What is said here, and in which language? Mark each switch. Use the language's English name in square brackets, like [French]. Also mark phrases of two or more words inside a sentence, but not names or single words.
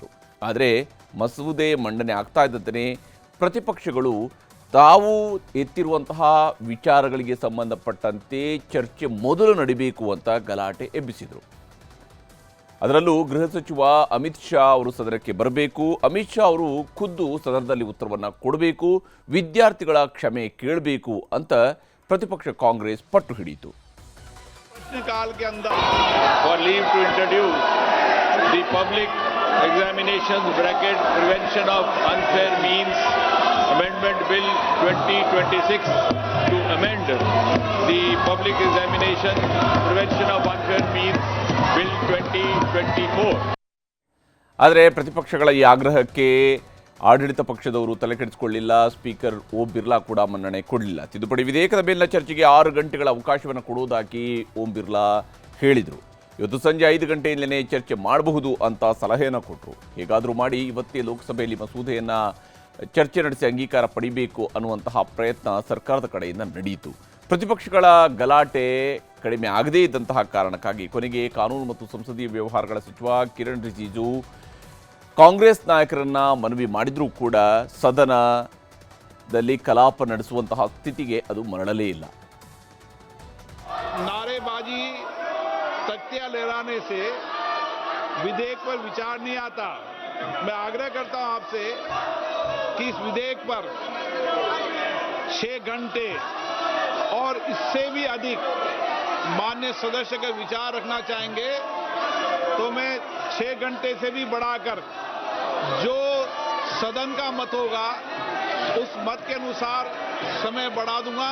[Kannada] ಆದರೆ ಮಸೂದೆ ಮಂಡನೆ ಆಗ್ತಾ ಇದ್ದಂತೆ ಪ್ರತಿಪಕ್ಷಗಳು ತಾವು ಎತ್ತಿರುವಂತಹ ವಿಚಾರಗಳಿಗೆ ಸಂಬಂಧಪಟ್ಟಂತೆ ಚರ್ಚೆ ಮೊದಲು ನಡೀಬೇಕು ಅಂತ ಗಲಾಟೆ ಎಬ್ಬಿಸಿದರು. ಅದರಲ್ಲೂ ಗೃಹ ಸಚಿವ ಅಮಿತ್ ಶಾ ಅವರು ಸದನಕ್ಕೆ ಬರಬೇಕು, ಅಮಿತ್ ಶಾ ಅವರು ಖುದ್ದು ಸದನದಲ್ಲಿ ಉತ್ತರವನ್ನು ಕೊಡಬೇಕು, ವಿದ್ಯಾರ್ಥಿಗಳ ಕ್ಷಮೆ ಕೇಳಬೇಕು ಅಂತ ಪ್ರತಿಪಕ್ಷ ಕಾಂಗ್ರೆಸ್ ಪಟ್ಟು ಹಿಡಿಯಿತು. [Hindi] काल के अंदर [English] for leave to introduce the Public Examination bracket Prevention of Unfair Means Amendment Bill 2026 to amend the Public Examination Prevention of Unfair Means Bill 2024. [Kannada] ಆದರೆ ಪ್ರತಿಪಕ್ಷಗಳ ಈ ಆಗ್ರಹಕ್ಕೆ ಆಡಳಿತ ಪಕ್ಷದವರು ತಲೆಕೆಡಿಸಿಕೊಳ್ಳಿಲ್ಲ. ಸ್ಪೀಕರ್ ಓಂ ಬಿರ್ಲಾ ಕೂಡ ಮನ್ನಣೆ ಕೊಡಲಿಲ್ಲ. ತಿದ್ದುಪಡಿ ವಿಧೇಯಕದ ಮೇಲಿನ ಚರ್ಚೆಗೆ 6 ಗಂಟೆಗಳ ಅವಕಾಶವನ್ನು ಕೊಡುವುದಾಗಿ ಓಂ ಬಿರ್ಲಾ ಹೇಳಿದರು. ಇವತ್ತು ಸಂಜೆ 5 ಗಂಟೆಯಿಂದಲೇ ಚರ್ಚೆ ಮಾಡಬಹುದು ಅಂತ ಸಲಹೆಯನ್ನು ಕೊಟ್ಟರು. ಹೇಗಾದರೂ ಮಾಡಿ ಇವತ್ತೇ ಲೋಕಸಭೆಯಲ್ಲಿ ಮಸೂದೆಯನ್ನು ಚರ್ಚೆ ನಡೆಸಿ ಅಂಗೀಕಾರ ಪಡಿಬೇಕು ಅನ್ನುವಂತಹ ಪ್ರಯತ್ನ ಸರ್ಕಾರದ ಕಡೆಯಿಂದ ನಡೆಯಿತು. ಪ್ರತಿಪಕ್ಷಗಳ ಗಲಾಟೆ ಕಡಿಮೆ ಆಗದೇ ಇದ್ದಂತಹ ಕಾರಣಕ್ಕಾಗಿ ಕೊನೆಗೆ ಕಾನೂನು ಮತ್ತು ಸಂಸದೀಯ ವ್ಯವಹಾರಗಳ ಸಚಿವ ಕಿರಣ್ ರಿಜಿಜು ಕಾಂಗ್ರೆಸ್ ನಾಯಕರನ್ನ ಮನವಿ ಮಾಡಿದರೂ ಕೂಡ ಸದನದಲ್ಲಿ ಕಲಾಪ ನಡೆಸುವಂತಹ ಸ್ಥಿತಿಗೆ ಅದು ಮರಳಲೇ ಇಲ್ಲ. [Hindi] नारेबाजी तख्तियां लहराने से विधेयक पर विचार नहीं आता. मैं आग्रह करता हूं आपसे कि इस विधेयक पर 6 घंटे और इससे भी अधिक मान्य सदस्य का विचार रखना चाहेंगे तो मैं 6 घंटे से भी बढ़ाकर जो सदन का मत होगा उस मत के अनुसार समय बढ़ा दूंगा.